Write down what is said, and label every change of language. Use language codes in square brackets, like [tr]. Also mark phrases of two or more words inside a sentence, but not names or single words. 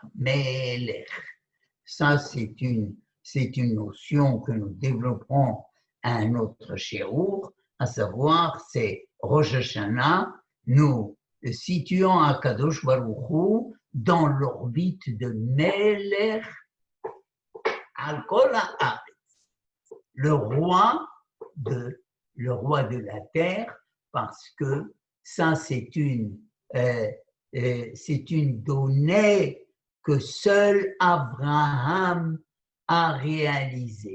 [fr] Melech. Ça, c'est une notion que nous développerons à un autre shiur, à savoir, c'est Rosh Hashanah, nous situons [he] הקדוש ברוך הוא [fr] dans l'orbite de [he] מלך על כל הארץ, [fr] le roi de la terre, parce que ça, c'est une donnée que seul Abraham a réalisée.